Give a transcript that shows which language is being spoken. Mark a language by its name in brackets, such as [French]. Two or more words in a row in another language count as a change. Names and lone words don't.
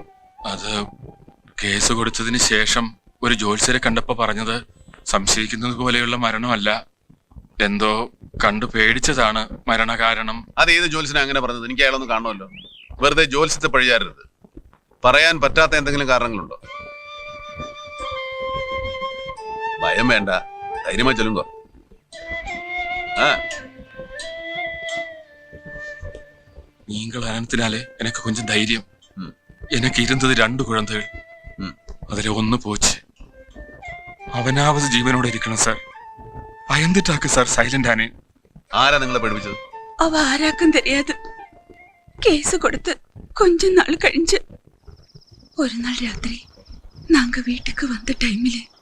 [Malayalam] അത് കേസ് കൊടുത്തതിന് ശേഷം ഒരു ജോത്സ്യരെ കണ്ടപ്പോ പറഞ്ഞത് സംശയിക്കുന്നത് പോലെയുള്ള മരണമല്ല, എന്തോ കണ്ടു പേടിച്ചതാണ് മരണകാരണം. അത് ഏത് ജോത്സ്യനാ അങ്ങനെ പറഞ്ഞത്? എനിക്ക് അയാളൊന്ന് കാണുമല്ലോ. വെറുതെ ജോത്സ്യത്തെ പഴിയാറരുത്. പറയാൻ പറ്റാത്ത എന്തെങ്കിലും കാരണങ്ങളുണ്ടോ? ഭയം വേണ്ട, ധൈര്യമായി ചൊല്ലുങ്കോ. [Tamil] நீங்கள் அனத்தினாலே எனக்கு கொஞ்சம் தைரியம். எனக்கு இருந்தது 2 குழந்தைகள். அதில் 1 போச்சு. [Malayalam] അവനാവത് ജീവനോടെ ഇരിക്കണം സാർ. ഭയന്നിട്ടാക്ക് സാർ സൈലന്റ് ആണ്. ആരാ നിങ്ങളെ പഠിപ്പിച്ചത്? [Tamil] அவ ஆராக்கும் தெரியாது. கேஸ் கொடுத்து கொஞ்ச நாள் கழிஞ்சு ஒரு நாள் ராத்திரி நாங்க வீட்டுக்கு வந்த டைமிலே